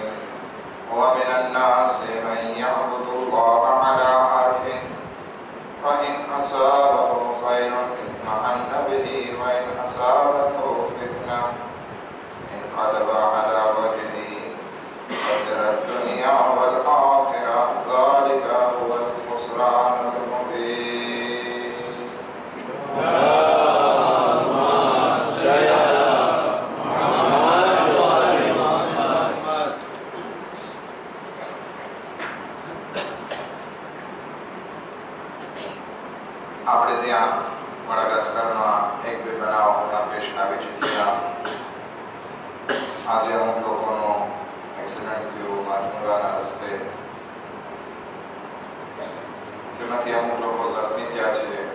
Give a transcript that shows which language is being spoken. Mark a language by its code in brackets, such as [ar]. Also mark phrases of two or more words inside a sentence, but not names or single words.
[ar] ومن الناس من يعبد الله على حرف، فإن أصابه خير اطمأن به، وإن أصابته فتنة انقلب على وجهه خسر الدنيا والآخرة، ذلك هو الخسران المبين. اللهم صل على محمد وآل محمد. [gu] આપણે ત્યાં મડાગાસ્કરમાં એક બે બનાવ હમણાં પેશ આવી ચૂક્યા. આજે અમુક લોકોનો એક્સિડન્ટ થયો માચુંગાના રસ્તે, તેમાંથી અમુક લોકો ઝખમી થયા છે.